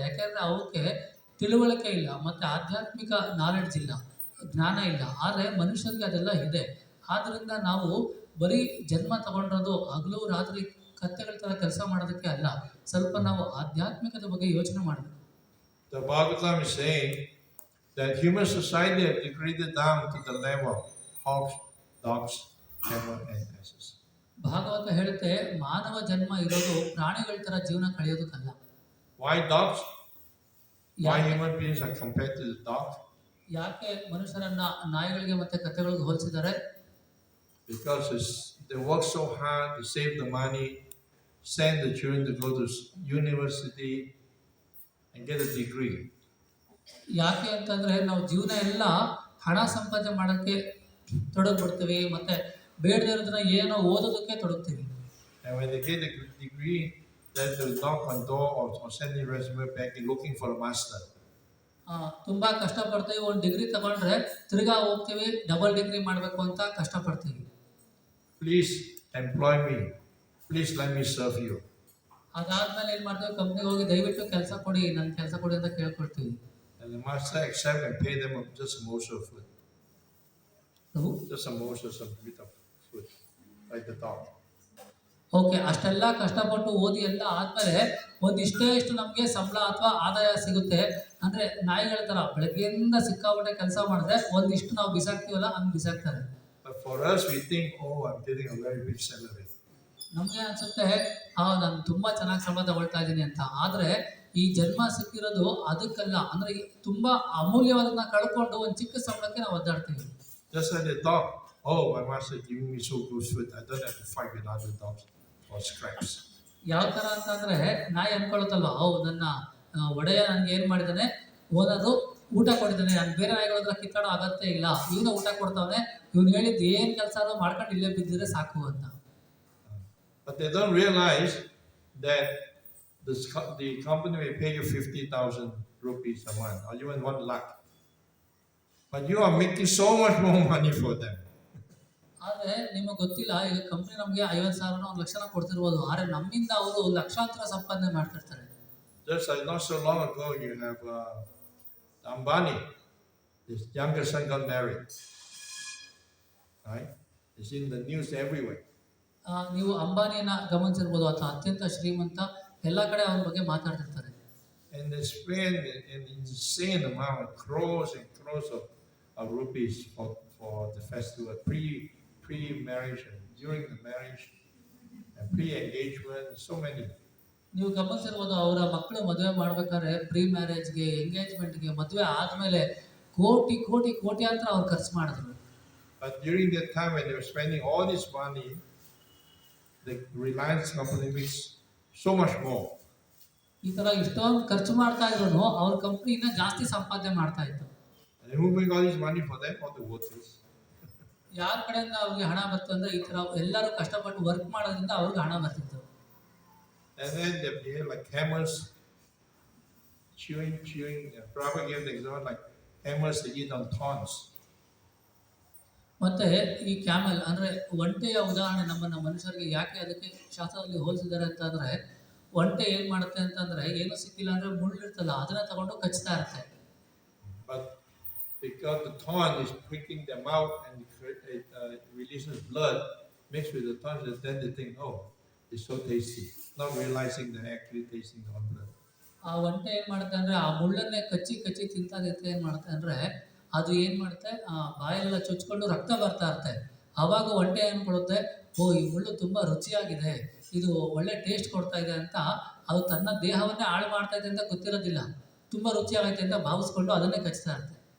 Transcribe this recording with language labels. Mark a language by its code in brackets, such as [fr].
[kn] ಯಾಕೆಂದರೆ ಅವಕ್ಕೆ ತಿಳುವಳಿಕೆ ಇಲ್ಲ ಮತ್ತು ಆಧ್ಯಾತ್ಮಿಕ ನಾಲೆಡ್ಜ್ ಇಲ್ಲ, ಜ್ಞಾನ ಇಲ್ಲ. ಆದರೆ ಮನುಷ್ಯನಿಗೆ ಅದೆಲ್ಲ ಇದೆ. ಆದ್ದರಿಂದ ನಾವು ಬರೀ ಜನ್ಮ ತಗೊಂಡಿರೋದು ಹಗಲು ರಾತ್ರಿ ಕತ್ತೆಗಳ ಥರ ಕೆಲಸ ಮಾಡೋದಕ್ಕೆ ಅಲ್ಲ, ಸ್ವಲ್ಪ ನಾವು ಆಧ್ಯಾತ್ಮಿಕದ ಬಗ್ಗೆ ಯೋಚನೆ ಮಾಡಬೇಕು. [en] The Bhagavatam is saying that human society has degraded down to the level of hogs, dogs, camel and asses. [kn] Bhagavata ಹೇಳುತ್ತೆ, ಮಾನವ ಜನ್ಮ ಇರೋದು ಪ್ರಾಣಿಗಳ ಥರ ಜೀವನ ಕಳೆಯೋದಕ್ಕಲ್ಲ. [en] Why dogs? Why human beings are compared to the dog? [kn] ಯಾಕೆ ಮನುಷ್ಯರನ್ನ ನಾಯಿಗಳಿಗೆ ಮತ್ತೆ ಕತ್ತೆಗಳಿಗೆ ಹೋಲಿಸಿದ್ದಾರೆ? [en] Because they work so hard to save the money, send the children to go to university and get a degree. [kn] ಯಾಕೆ ಅಂತಂದ್ರೆ ನಾವು ಜೀವನ ಎಲ್ಲ ಹಣ ಸಂಪಾದನೆ ಮಾಡೋಕ್ಕೆ ತೊಡಗ್ಬಿಡ್ತೀವಿ, ಮತ್ತೆ ಬೇಡದೇ ಇರೋದನ್ನ ಏನೋ ಓದೋದಕ್ಕೆ ತೊಡಗ್ತೀವಿ. [en] And when they get a degree, then they knock on door or send a resume back looking for a master. [kn] ತುಂಬ ಕಷ್ಟಪಡ್ತೀವಿ. ಒಂದು ಡಿಗ್ರಿ ತಗೊಂಡ್ರೆ ತಿರ್ಗಾ ಹೋಗ್ತೀವಿ ಡಬಲ್ ಡಿಗ್ರಿ ಮಾಡಬೇಕು ಅಂತ ಕಷ್ಟಪಡ್ತೀವಿ. [en] Please employ me. Please let me serve you. [kn] ಅದಾದ್ಮೇಲೆ ಏನು ಮಾಡ್ತೀವಿ, ಕಂಪ್ನಿಗೆ ಹೋಗಿ ದಯವಿಟ್ಟು ಕೆಲಸ ಕೊಡಿ, ನನ್ನ ಕೆಲಸ ಕೊಡಿ ಅಂತ ಕೇಳ್ಕೊಳ್ತೀವಿ. [en] And the master accept and pay them just a morsel of food. [kn] Prabhu [en] Just a morsel, some bit of food, like the dog. [kn] Okay, ಅಷ್ಟೆಲ್ಲ ಕಷ್ಟಪಟ್ಟು ಓದಿ ಎಲ್ಲ ಆದಮೇಲೆ ಇಷ್ಟು ನಮಗೆ ಸಂಬಳ ಅಥವಾ ಆದಾಯ ಸಿಗುತ್ತೆ. ಅಂದರೆ ನಾಯಿಗಳ ಥರ ಬೆಳಗ್ಗೆಯಿಂದ ಸಿಕ್ಕಾಪಟ್ಟೆ ಕೆಲಸ ಮಾಡಿದ್ರೆ ಒಂದಿಷ್ಟು ನಾವು ಬಿಸಾಕ್ತೀವಲ್ಲ ಹಂಗೆ ಬಿಸಾಕ್ತಾರೆ. [en] But for us, we think, oh, I'm getting a very big salary. [kn] ನಮಗೆ ಅನ್ಸುತ್ತೆ ನಾನು ತುಂಬ ಚೆನ್ನಾಗಿ ಸಂಬಳ ತಗೊಳ್ತಾ ಇದ್ದೀನಿ ಅಂತ. ಆದರೆ ಈ ಜನ್ಮ ಸಿಕ್ಕಿರೋದು ಅದಕ್ಕಲ್ಲ. ಅಂದರೆ ತುಂಬ ಅಮೂಲ್ಯವಾದನ್ನ ಕಳ್ಕೊಂಡು ಒಂದು ಚಿಕ್ಕ ಸಂಬಳಕ್ಕೆ ನಾವು ಒದ್ದಾಡ್ತೀವಿ. [en] Just like the dog. Oh, my master is giving me so good food. I don't have to fight with other dogs for scraps. [kn] ಯಾವ ಥರ ಅಂತಂದರೆ ನಾಯಿ ಅನ್ಕೊಳ್ಳುತ್ತಲ್ವ, ನನ್ನ ಒಡೆಯ ನನಗೆ ಏನು ಮಾಡಿದ್ದಾನೆ, ಓನರು ಊಟ ಕೊಟ್ಟಿದ್ದಾನೆ, ನಾನು ಬೇರೆ ನಾಯಿಗಳ ಹತ್ರ ಕಿತ್ತಾಡೋ ಅಗತ್ಯ ಇಲ್ಲ, ಇವನು ಊಟ ಕೊಡ್ತಾವನೆ, ಇವನು ಹೇಳಿದ್ದು ಏನು ಕೆಲಸ ಮಾಡ್ಕೊಂಡು ಇಲ್ಲೇ ಬಿದ್ದಿದ್ರೆ ಸಾಕು ಅಂತ. [en] But they don't realize that the company may pay you 50,000 rupees a month or even 1 lakh. But you are making so much more money for them. [kn] ಆದರೆ ನಿಮಗೆ ಗೊತ್ತಿಲ್ಲ, ಈಗ ಕಂಪ್ನಿ ನಮಗೆ 50,000 1 ಲಕ್ಷನ ಕೊಡ್ತಿರ್ಬೋದು, ಆದರೆ ನಮ್ಮಿಂದ ಅವರು ಲಕ್ಷಾಂತರ ಸಂಪಾದನೆ ಮಾಡ್ತಿರ್ತಾರೆ. [en] Just like not so long ago, you have Ambani, his younger son got married. Right? It's in the news everywhere. [kn] ನೀವು ಅಂಬಾನಿಯನ್ನ ಗಮನಿಸಿರ್ಬೋದು, ಅಥವಾ ಅತ್ಯಂತ ಶ್ರೀಮಂತ, ಎಲ್ಲ ಕಡೆ ಅವನ ಬಗ್ಗೆ ಮಾತಾಡ್ತಿರ್ತಾರೆ. [en] And they spend an insane amount of crores and crores of rupees for the festival, pre-marriage and during the marriage and pre-engagement, so many. [kn] ನೀವು ಗಮನಿಸಿರ್ಬೋದು, ಅವರ ಮಕ್ಕಳು ಮದುವೆ ಮಾಡ್ಬೇಕಾದ್ರೆ ಪ್ರೀ ಮ್ಯಾರೇಜ್ಗೆ, ಎಂಗೇಜ್ಮೆಂಟ್ಗೆ, ಮದುವೆ ಆದಮೇಲೆ ಕೋಟಿ ಕೋಟಿ ಕೋಟ್ಯಾಂತರ ಅವ್ರು ಖರ್ಚು ಮಾಡಿದ್ರು. [en] But during that time when they were spending all this money, the Reliance company makes so much more. [kn] ಈ ಥರ ಇಷ್ಟೊಂದು ಖರ್ಚು ಮಾಡ್ತಾ ಇದ್ರು ಅವ್ರ ಕಂಪ್ನಿನ ಜಾಸ್ತಿ ಸಂಪಾದನೆ ಮಾಡ್ತಾ ಇತ್ತು. [en] And who bring all this money for them? All the workers. [kn] ಯಾರ ಕಡೆಯಿಂದ ಅವ್ರಿಗೆ ಹಣ ಬರ್ತು ಅಂದ್ರೆ ಈ ತರ ಎಲ್ಲರೂ ಕಷ್ಟಪಟ್ಟು ವರ್ಕ್ ಮಾಡೋದ್ರಿಂದ ಅವ್ರಿಗೆ ಹಣ ಬರ್ತಿತ್ತು. [en] And then they behave like camels, chewing. Prabhupada gave the example like camels they eat on thorns. [kn] ಮತ್ತೆ ಈ ಕ್ಯಾಮಲ್ ಅಂದ್ರೆ ಒಂಟೆಯ ಉದಾಹರಣೆ ನಮ್ಮ ಮನುಷ್ಯರಿಗೆ ಯಾಕೆ ಅದಕ್ಕೆ ಶಾಸ್ತ್ರದಲ್ಲಿ ಹೋಲಿಸಿದ್ದಾರೆ ಅಂತಂದ್ರೆ, ಒಂಟೆ ಏನ್ ಮಾಡುತ್ತೆ ಅಂತಂದ್ರೆ ಏನು ಸಿಕ್ಕಿಲ್ಲ ಅಂದ್ರೆ ಮುಳ್ಳಿರ್ತಲ್ಲ ಅದನ್ನ ತಗೊಂಡು ಕಚ್ತಾ ಇರುತ್ತೆ. [en] But because the thorn is pricking them out and it releases blood mixed with the thorns, then they think, oh, it's so tasty, not realizing they're actually tasting the blood. [kn] ಆ ಒಂಟೆ ಏನ್ ಮಾಡುತ್ತೆ ಅಂದ್ರೆ ಆ ಮುಳ್ಳನ್ನೇ ಕಚ್ಚಿ ತಿಂತಾಗತ್ತೆ. ಏನ್ ಮಾಡುತ್ತೆ ಅಂದ್ರೆ ಅದು ಏನು ಮಾಡುತ್ತೆ, ಬಾಯೆಲ್ಲ ಚುಚ್ಕೊಂಡು ರಕ್ತ ಬರ್ತಾ ಇರುತ್ತೆ. ಆವಾಗ ಒಂಟೆ ಅನ್ಕೊಳ್ಳುತ್ತೆ, ಓ ಈ ಮುಳ್ಳು ತುಂಬ ರುಚಿಯಾಗಿದೆ, ಇದು ಒಳ್ಳೆ ಟೇಸ್ಟ್ ಕೊಡ್ತಾ ಇದೆ ಅಂತ. ಅದು ತನ್ನ ದೇಹವನ್ನೇ ಹಾಳು ಮಾಡ್ತಾ ಇದೆ ಅಂತ ಗೊತ್ತಿರೋದಿಲ್ಲ, ತುಂಬ ರುಚಿಯಾಗೈತೆ ಅಂತ ಭಾವಿಸ್ಕೊಂಡು ಅದನ್ನೇ ಕಚ್ತಾ ಇರುತ್ತೆ.